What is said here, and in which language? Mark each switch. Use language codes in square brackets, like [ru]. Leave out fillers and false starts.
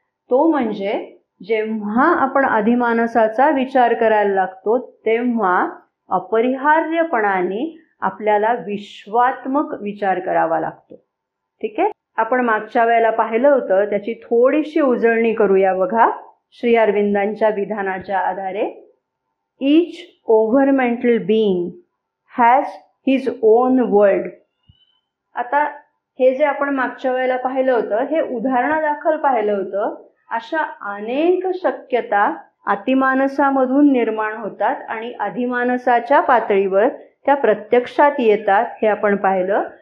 [mr] तो म्हणजे जेव्हा आपण अधिमानसाचा विचार करायला लागतो तेव्हा अपरिहार्यपणाने आपल्याला विश्वात्मक विचार करावा लागतो. ठीक आहे. आपण मागच्या वेळेला पाहिलं होतं, त्याची थोडीशी उजळणी करूया बघा. श्री अरविंदांच्या विधानाच्या आधारे [en] each overmental being has his own world. [mr] आता हे जे आपण मागच्या वेळेला पाहिलं होतं हे उदाहरणादाखल पाहिलं होतं. अशा अनेक शक्यता अतिमानसामधून निर्माण होतात आणि अधिमानसाच्या पातळीवर त्या प्रत्यक्षात येतात हे आपण पाहिलं.